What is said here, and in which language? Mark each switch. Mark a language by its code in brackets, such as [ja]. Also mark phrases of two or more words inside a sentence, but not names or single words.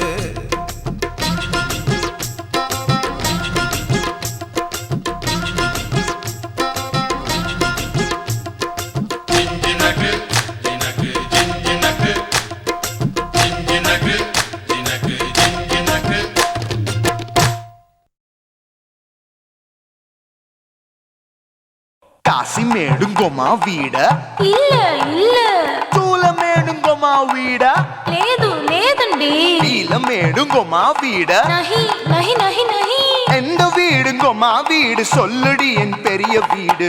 [ta] ஜிஞ்சினக்கு ஜினக்கு ஜிஞ்சினக்கு ஜிஞ்சினக்கு ஜினக்கு ஜிஞ்சினக்கு காசிமேடுங்கொம்மா வீட இல்ல இல்ல தூலமேடுங்கொம்மா வீட [te] లేదు లేదండి. [ta] நீலமேடுங்கொம்மா வீட [hi] नहीं नहीं नहीं नहीं [ta] எந்த வீடுங்கம்மா வீடு சொல்லுடி என் பெரிய வீடு.